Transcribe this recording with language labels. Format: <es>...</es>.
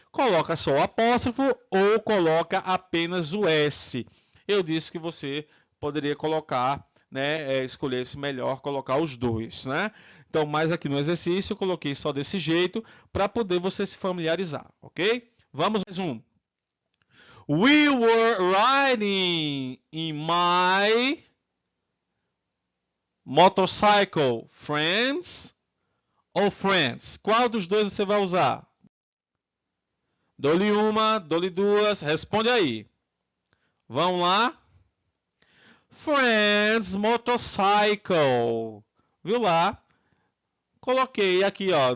<pt>Coloca só o apóstrofo ou coloca apenas o S. Eu disse que você poderia colocar, né, escolher-se melhor colocar os dois, né? Então, mais aqui no exercício, eu coloquei só desse jeito para poder você se familiarizar, ok? Vamos mais um.</pt> <en>We were riding in my motorcycle.</en> <pt>Friends ou friends? Qual dos dois você vai usar? Dou-lhe uma, dou-lhe duas. Responde aí. Vamos lá. Friends motorcycle. Viu lá? Coloquei aqui, ó.</pt>